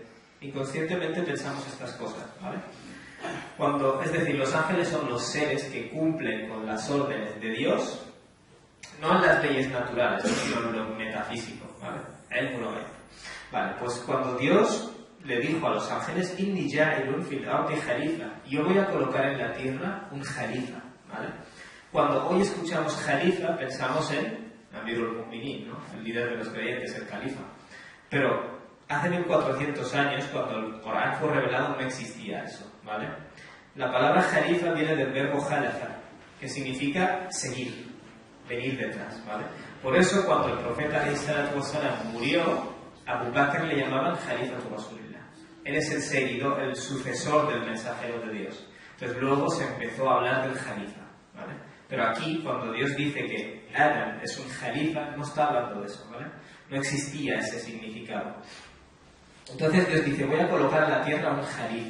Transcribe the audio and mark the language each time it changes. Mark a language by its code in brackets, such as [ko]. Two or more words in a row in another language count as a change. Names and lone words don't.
[es] Inconscientemente pensamos estas cosas, ¿vale? Es decir, los ángeles son los seres que cumplen con las órdenes de Dios, no en las leyes naturales, sino en lo metafísico, ¿vale? Él no ve. Vale, pues cuando Dios le dijo a los ángeles, [ar] إني جاعل في الأرض خليفة, [es] yo voy a colocar en la tierra un khalifa, ¿vale? Cuando hoy escuchamos khalifa, pensamos en [ar] أمير المؤمنين, [es] ¿no? El líder de los creyentes, el califa. Pero hace 1400 años, cuando el Corán fue revelado, no existía eso, ¿vale? La palabra khalifa viene del verbo khalafa, que significa seguir, venir detrás, ¿vale? Por eso, cuando el profeta [ar] عليه الصلاة والسلام [es] murió, a Abu Bakr le llamaban [ar] خليفة رسول الله. [es] Él es el seguidor, el sucesor del mensajero de Dios. Entonces luego se empezó a hablar del Khalifa, ¿vale? Pero aquí, cuando Dios dice que Adam es un Khalifa, no está hablando de eso, ¿vale? No existía ese significado. Entonces Dios dice, voy a colocar en la tierra un Khalifa.